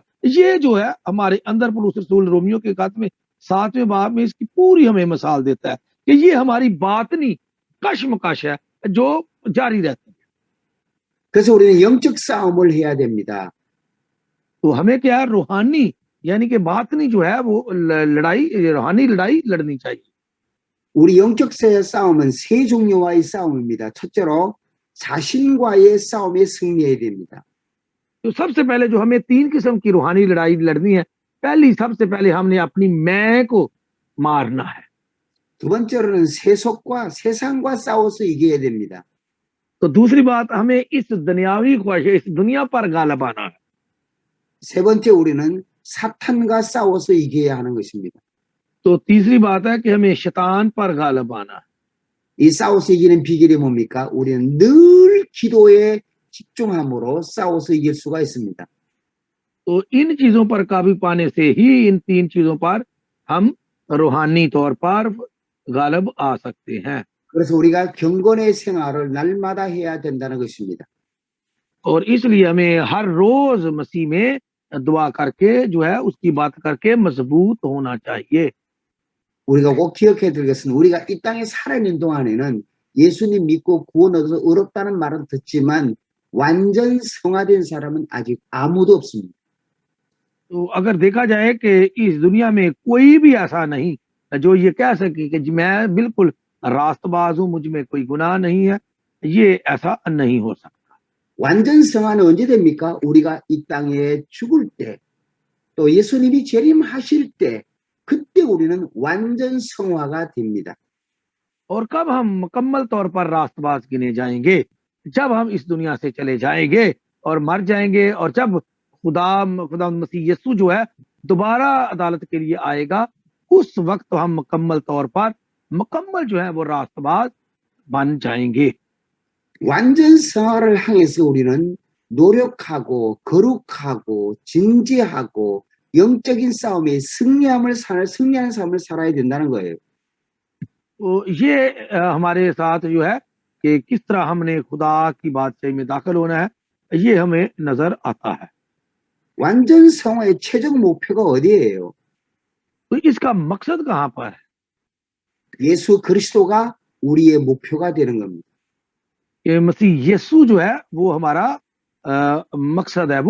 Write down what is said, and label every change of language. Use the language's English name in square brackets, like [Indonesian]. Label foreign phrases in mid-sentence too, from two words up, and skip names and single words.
[Urdu] یہ جو ہے ہمارے اندر پولس رسول رومیو کے خط میں 7ویں باب میں اس کی پوری ہمیں مثال دیتا ہے کہ یہ ہماری باطنی کشمکش ہے جو جاری رہتی ہے. [Korean] 그래서 우리는 영적 싸움을 해야 됩니다. [Urdu] تو ہمیں کیا ہے، روحانی یعنی کہ باطنی جو ہے وہ لڑائی، روحانی لڑائی لڑنی چاہیے. [Korean] 우리 영적 싸움은 세 종류와의 싸움입니다. 첫째로 자신과의 싸움에 승리해야 됩니다. [Urdu] تو سب سے پہلے جو ہمیں 3 قسم کی روحانی لڑائی لڑنی ہے، پہلی سب سے پہلے ہم نے اپنی میں کو مارنا ہے. [Korean] 두 번째로는 세속과 세상과 싸워서 이겨야 됩니다. [Urdu] تو دوسری بات، ہمیں اس دنیاوی خواہش، اس دنیا پر غالب آنا ہے. [Korean] 세 번째 우리는 사탄과 싸워서 이겨야 하는 것입니다. [Urdu] تو تیسری بات ہے کہ ہمیں شیطان پر غالب آنا ہے. [Korean] 이 싸워서 이기는 비결이 뭡니까? 우리는 늘 기도에 집중함으로 싸워서 이길 수가 있습니다. [Urdu] تو ان چیزوں پر قابو پانے سے ہی ان 3 چیزوں پر ہم روحانی طور پر غالب آ سکتے ہیں. [Korean] 그래서 우리가 경건의 생활을 날마다 해야 된다는 것입니다. [Urdu] اور اس لیے ہمیں ہر روز مسیح میں دعا کر کے جو ہے اس کی بات کر کے مضبوط ہونا چاہیے. [Korean] 우리가 꼭 기억해야 될 것은 우리가 이 땅에 살아있는 동안에는 예수님 믿고 구원 얻어서 어렵다는 말은 듣지만 완전 성화된 사람은 아직 아무도 없습니다. [Urdu] تو اگر دیکھا جائے کہ اس دنیا میں کوئی بھی ایسا نہیں جو یہ کہہ سکے کہ جی میں بالکل راستباز ہوں، مجھ میں کوئی گناہ نہیں ہے، یہ ایسا نہیں ہو سکتا. [Korean] 완전 성화는 언제 됩니까? 우리가 이 땅에 죽을 때, 또 예수님이 재림하실 때, 그때 우리는 완전 성화가 됩니다. [Urdu] اور کب ہم مکمل طور پر راستباز گنے جائیں گے? جب ہم اس دنیا سے چلے جائیں گے اور مر جائیں گے، اور جب خدا مسیح یسوع جو ہے دوبارہ عدالت کے لیے آئے گا، اس وقت ہم مکمل طور پر مکمل جو ہے وہ راستباز بن جائیں گے. [Korean] 완전 성화를 향해서 우리는 노력하고 거룩하고 진지하고 영적인 싸움에 승리하는 삶을 살아야 된다는 거예요. [Urdu] تو یہ ہمارے ساتھ جو ہے کہ کس طرح ہم نے خدا کی بادشاہی میں داخل ہونا ہے، یہ ہمیں نظر آتا ہے. [Korean] 완전 성화의 최종 목표가 어디예요? [Urdu] تو اس کا مقصد کہاں پر ہے? [Korean] 예수 그리스도가 우리의 목표가 되는 겁니다. [Urdu] کہ مسیح یسوع جو ہے وہ ہمارا مقصد ہے، وہ